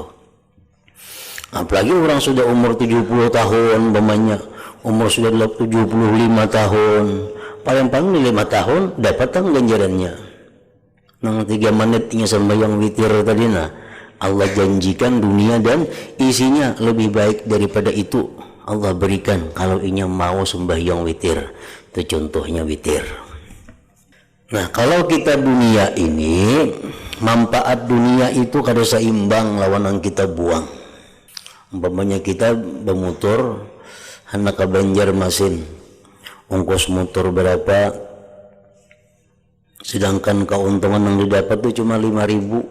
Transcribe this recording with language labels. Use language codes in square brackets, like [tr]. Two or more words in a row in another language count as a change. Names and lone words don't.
[id] Apalagi orang sudah umur 70 tahun umpamanya, umur sudah 75 tahun, paling-paling 5 tahun dapat ganjarannya. [bjn] Nang 3 menitnya sembahyang witir tadi, nah Allah janjikan dunia dan isinya lebih baik daripada itu. Allah berikan kalau inya mau sembahyang witir. [id] Itu contohnya witir. [bjn] Nah, kalau kita dunia ini, manfaat dunia itu kada seimbang lawan yang kita buang. [id] Umpamanya kita bermotor hendak ke Banjarmasin, ongkos motor berapa, sedangkan keuntungan yang didapat itu cuma 5.000.